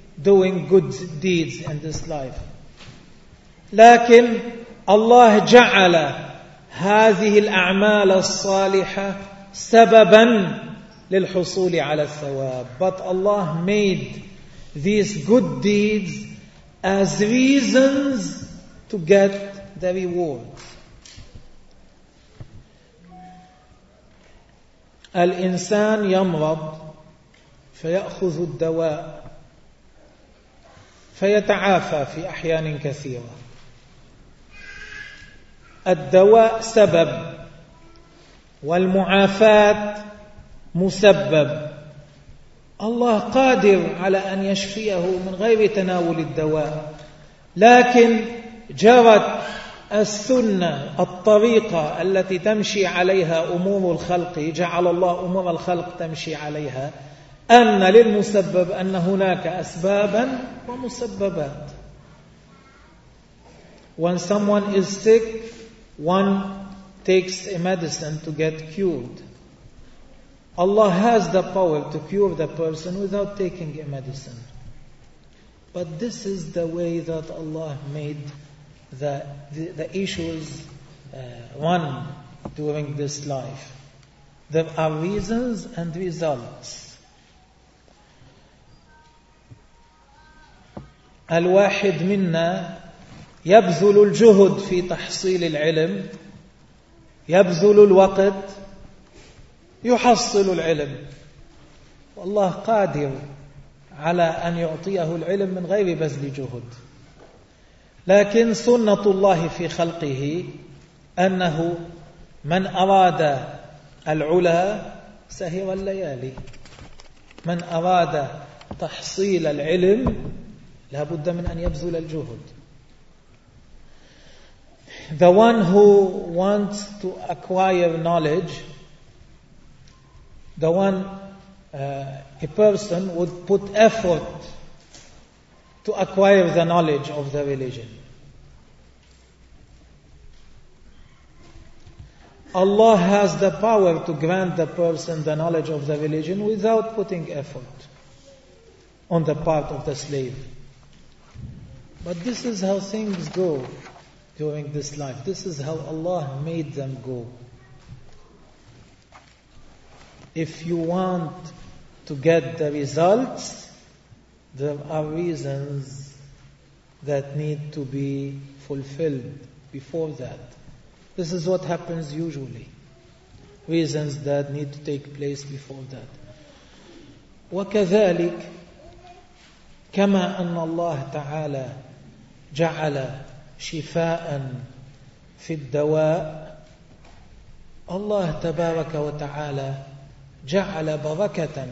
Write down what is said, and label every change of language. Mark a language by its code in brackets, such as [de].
[en] doing good deeds in this life. [ar] لكن الله جعل هذه الأعمال الصالحة سبباً للحصول على الثواب. [en] But Allah made these good deeds as reasons to get the reward. [ar] الإنسان يمرض فيأخذ الدواء فيتعافى في أحيان كثيرة. الدواء سبب والمعافاة مسبب. الله قادر على أن يشفيه من غير تناول الدواء، لكن جرت السنة الطريقة التي تمشي عليها أمور الخلق، جعل الله أمور الخلق تمشي عليها، أن للمسبب أن هناك أسبابا ومسببات. [en] When someone is sick, one takes a medicine to get cured. Allah has the power to cure the person without taking a medicine. But this is the way that Allah made the issues run during this life. There are reasons and results. [ar] الواحد منا يبذل الجهد في تحصيل العلم، يبذل الوقت يحصل العلم، والله قادر على أن يعطيه العلم من غير بذل جهد. لكن سنة الله في خلقه أنه من أراد العلا سهر الليالي، من أراد تحصيل العلم لا بد من أن يبذل الجهد. [en] The one who wants to acquire knowledge, the one a person would put effort to acquire the knowledge of the religion. Allah has the power to grant the person the knowledge of the religion without putting effort on the part of the slave. But this is how things go during this life. This is how Allah made them go. If you want to get the results, there are reasons that need to be fulfilled before that. This is what happens usually. Reasons that need to take place before that. [ar] وكذلك كما أن الله تعالى جعل شفاء في الدواء، الله تبارك وتعالى جعل بركة.